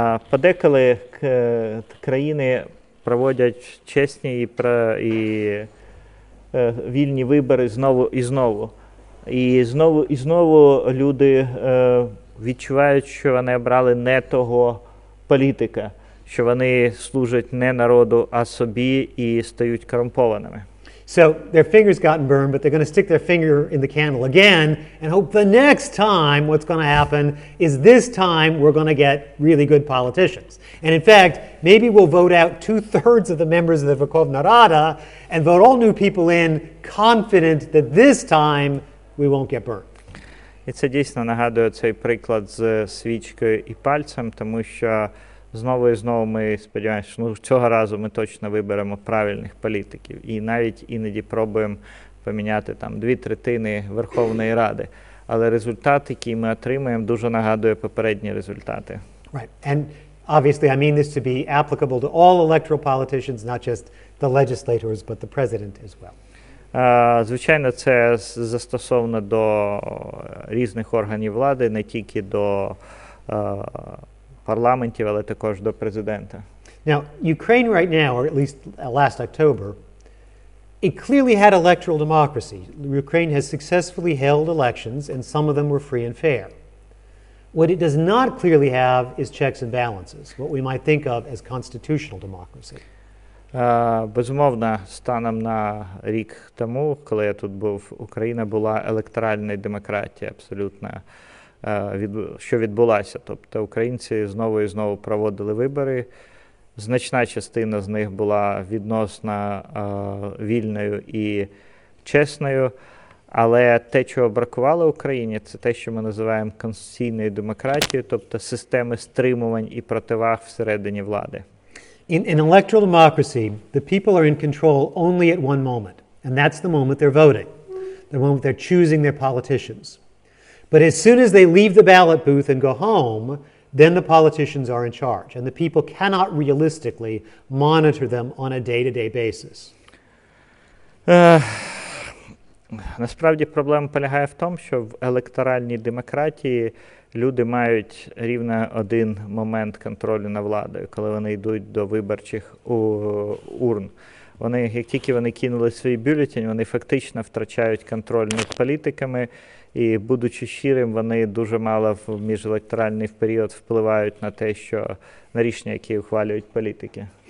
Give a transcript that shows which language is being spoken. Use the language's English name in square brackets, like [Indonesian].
[Ukrainian] Подеколи країни проводять чесні і вільні вибори знову і знову. І знову люди відчувають, що вони обрали не того політика, що вони служать не народу, а собі і стають корумпованими. [English] So their finger's gotten burned, but they're going to stick their finger in the candle again and hope the next time what's going to happen is this time we're going to get really good politicians. And in fact, maybe we'll vote out 2/3 of the members of the Verkhovna Rada and vote all new people in, confident that this time we won't get burned. [Ukrainian] І це дійсно нагадує цей приклад з свічкою і пальцем, тому що знову і знову ми сподіваємося, що цього разу ми точно виберемо правильних політиків. І навіть іноді пробуємо поміняти там 2/3 Верховної Ради. Але результат, який ми отримаємо, дуже нагадує попередні результати. [English] Right. And obviously I mean this to be applicable to all electoral politicians, not just the legislators, but the president as well. [Ukrainian] Звичайно, це застосовано до різних органів влади, не тільки до парламентів, але також до президента. [English] Now, Ukraine right now, or at least last October, it clearly had electoral democracy. Ukraine has successfully held elections, and some of them were free and fair. What it does not clearly have is checks and balances, what we might think of as constitutional democracy. [Ukrainian] Безумовно, станом на рік тому, коли я тут був, Україна була електоральною демократією абсолютно, що відбулася. Тобто українці знову і знову проводили вибори. Значна частина з них була відносно вільною і чесною. Але те, чого бракувало Україні, це те, що ми називаємо конституційною демократією, тобто системи стримувань і противаг всередині влади. [English] In electoral democracy, the people are in control only at one moment, and that's the moment they're voting, the moment they're choosing their politicians. But as soon as they leave the ballot booth and go home, then the politicians are in charge, and the people cannot realistically monitor them on a day-to-day basis. [Ukrainian] Насправді проблема полягає в тому, що в електоральній демократії люди мають рівно один момент контролю над владою, коли вони йдуть до виборчих урн. Вони, як тільки вони кинули свій бюлетень, вони фактично втрачають контроль над політиками, і, будучи щирим, вони дуже мало в міжелекторальний період впливають на те, що на рішення, які ухвалюють політики.